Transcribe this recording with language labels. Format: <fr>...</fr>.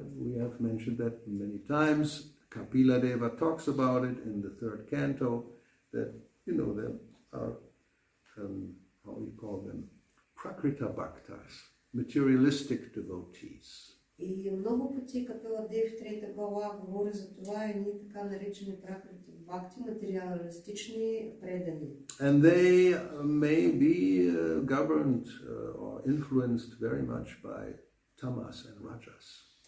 <en>We have mentioned that many times. Kapila Deva talks about it in the third canto, that, there are, how we call them, prakrita bhaktas, materialistic devotees.</en> <bg>И много пъти Капила Дев в трета глава говори за това и ние така наречени пракрити бхакти, материалистични предани.</bg> <en>And they may be governed or influenced very much by tamas and rajas.</en>